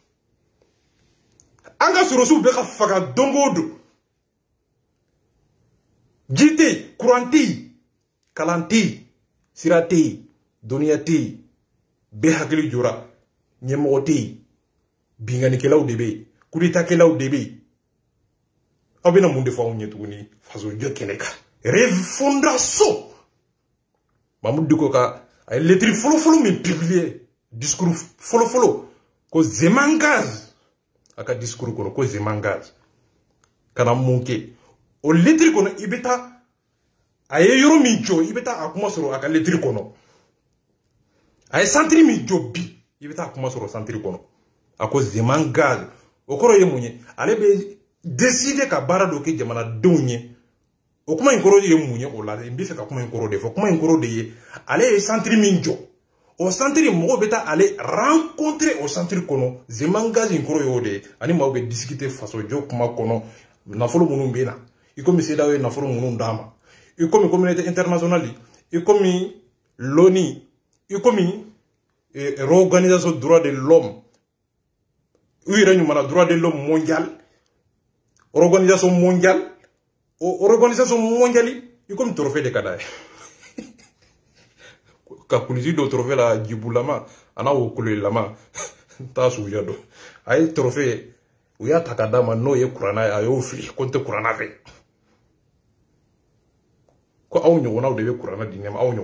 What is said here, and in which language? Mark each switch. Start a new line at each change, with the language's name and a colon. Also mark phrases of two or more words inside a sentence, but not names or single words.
Bambara: an ka sɔrɔsiw bɛ ka faga don o don ji tɛ yen courant tɛ yen kalan tɛ yen sira tɛ yen dɔnniya tɛ yen bɛɛ hakili jɔra ɲɛmɔgɔ tɛ yen binganikɛlaw de bɛ yen
French: coup d'état
Bambara: kɛlaw de bɛ yen aw bɛna mun de fɔ anw ɲɛ tuguni faso jɔ kɛnɛ kan refondation Mamadou Diko ka a ye lettre fɔlɔfɔlɔ min publier discours fɔlɔfɔlɔ ko
French: je m'engage
Bambara: a ka discours kɔnɔ ko
French: je m'engage
Bambara: kana mun kɛ o lettre kɔnɔ i bɛ taa a ye yɔrɔ min jɔ i bɛ taa a kuma sɔrɔ a ka lettre kɔnɔ a ye centre min jɔ bi i bɛ taa a kuma sɔrɔ centre kɔnɔ a ko
French: je m'engage
Bambara: o kɔrɔ ye mun ye ale bɛ décider ka baara dɔ kɛ jamanadenw ye o kuma in kɔrɔ ye mun ye o la n bɛ fɛ ka kuma in kɔrɔ de fɔ kuma in kɔrɔ de ye ale ye centre min jɔ o centre mɔgɔw bɛ taa ale rencontrer o centre kɔnɔ
French: je m'engage
Bambara: in kɔrɔ ye o de ye ani maaw bɛ discuter faso jɔ kuma kɔnɔ nafolo minnu bɛ na i komi CEDEAO ye nafolo minnu d'a ma i komi
French: communauté internationale
Bambara: i komi l'ONU i komi
French: organisation droit de l'homme
Bambara: u yɛrɛ ɲumana
French: droit de l'homme mondial organisation mondiale organisation mondiale
Bambara: i komi
French: trophée de
Bambara: ka d'a ye ka kulisi dɔ trophée la jibulama a n'a wokololama t'a suguya dɔn a ye trophée u y'a ta ka d'a ma n'o ye kuranna ye a y'o fili ko n tɛ kuranna fɛ ko aw ɲɔgɔnnaw de bɛ kuranna di ne ma aw